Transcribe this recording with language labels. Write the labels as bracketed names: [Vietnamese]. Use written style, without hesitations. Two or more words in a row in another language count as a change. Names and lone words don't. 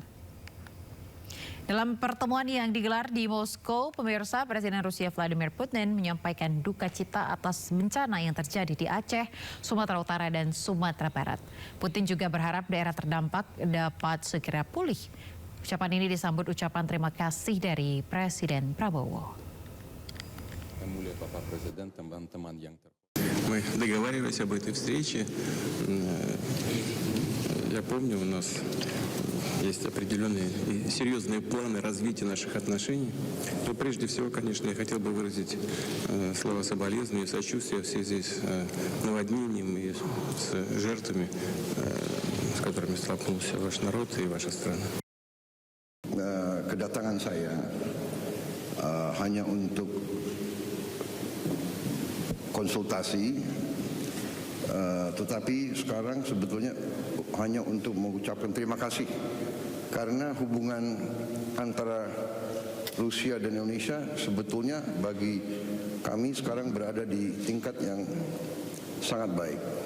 [Indonesian] Dalam pertemuan yang digelar di Moskow, pemirsa, Presiden Rusia Vladimir Putin menyampaikan duka cita atas bencana yang terjadi di Aceh, Sumatera Utara, dan Sumatera Barat. Putin juga berharap daerah terdampak dapat segera pulih. Ucapan ini disambut ucapan terima kasih dari Presiden Prabowo. [Russian] Мы договаривались об этой встрече. Я помню, у нас есть определенные и серьезные планы развития наших отношений. Но прежде всего, конечно, я хотел бы выразить слова соболезнования и сочувствия в связи с наводнением и с жертвами, с которыми столкнулся ваш народ и ваша страна. [Indonesian] Kedatangan saya hanya untuk konsultasi, tetapi sekarang sebetulnya hanya untuk mengucapkan terima kasih karena hubungan antara Rusia dan Indonesia sebetulnya bagi kami sekarang berada di tingkat yang sangat baik.